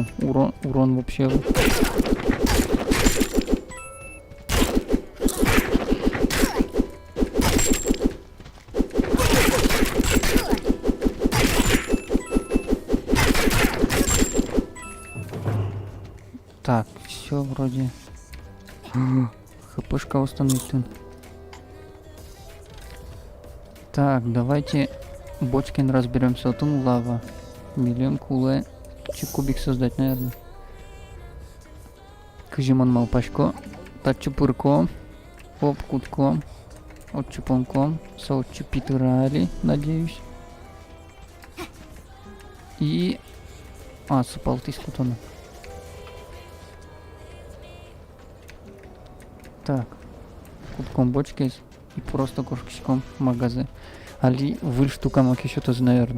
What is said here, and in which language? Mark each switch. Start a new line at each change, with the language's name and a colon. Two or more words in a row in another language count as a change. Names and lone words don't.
Russian: Урон вообще. Так, все вроде. ХПшка установлена. Так, давайте Бочкин разберемся. Вот он лава. Миллион куле. Кубик создать, наверное. Кыжимон малпашко. Тачупурко. Оп, кутко. Отчупонком. Соотчупитырали, надеюсь. И... А, супалтис кутона. Так, кутком бочки и просто кошком магазы. Али выль штука маки что-то наверное.